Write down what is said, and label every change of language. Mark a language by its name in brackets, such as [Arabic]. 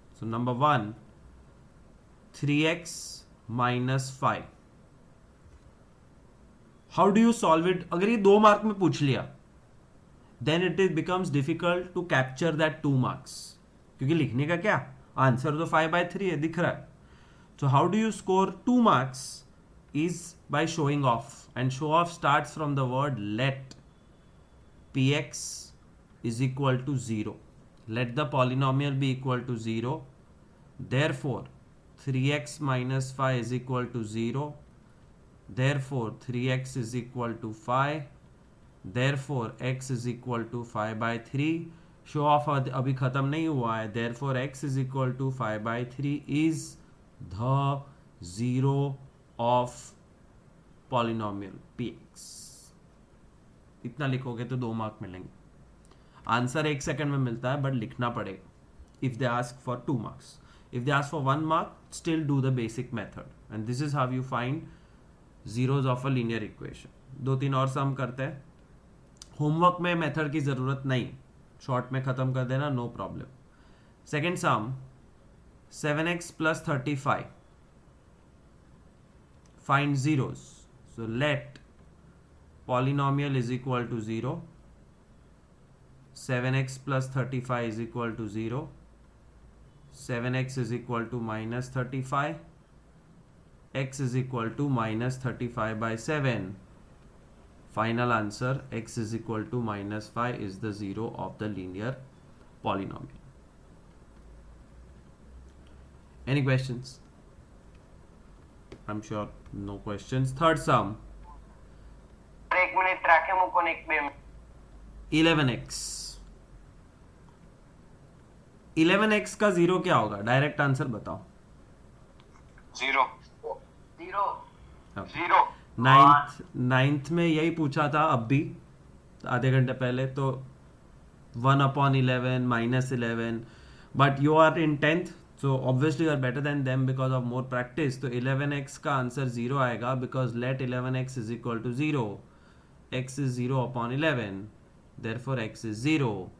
[English] So number 1, 3x minus 5. How do you solve it? [Hindi] अगर ये 2 mark में पूछ लिया [English] then it becomes difficult to capture that 2 marks, [Hindi] क्योंकि लिखने का क्या, आंसर तो 5/3 है, दिख रहा है. [English] So how do you score 2 marks is by showing off, and show off starts from the word let px is equal to 0. Let the polynomial be equal to 0. Therefore 3x minus 5 is equal to 0. Therefore 3x is equal to 5. Therefore x is equal to 5/3. [Hindi] Show off अभी खत्म नहीं हुआ है. [English] Therefore x is equal to 5/3 is the zero of polynomial px. [Hindi] इतना लिखोगे तो 2 mark मिलेंगे. Answer 1 second में मिलता है बट लिखना पड़ेगा. [English] If they ask for 2 marks, if they ask for 1 mark, still do the basic method, and this is how you find zeros of a linear equation. [Hindi] 2-3 और सम करते हैं. होमवर्क में मेथड की जरूरत नहीं, शॉर्ट में खत्म कर देना, no problem. [English] Second sum, 7x plus 35. Find zeros. So let polynomial is equal to 0. 7x plus 35 is equal to 0. 7x is equal to minus 35. X is equal to minus 35/7. Final answer, x is equal to minus 5 is the zero of the linear polynomial. Any questions? I'm sure no questions. Third sum. [Gujarati] 1 minute રાખે મૂકો ને 1-2 minute. [English] 11x. [Hindi] 11x का zero क्या होगा? Direct answer बताओ. 0 0 ninth में यही पूछा था, अब भी आधे घंटे पहले. [English] तो 1/11 -11, but you are in 10th, so obviously you are better than them because of more practice. [Hindi] तो 11x का आंसर 0 आएगा [English] because let 11x is equal to 0. x is 0/11, therefore x is 0.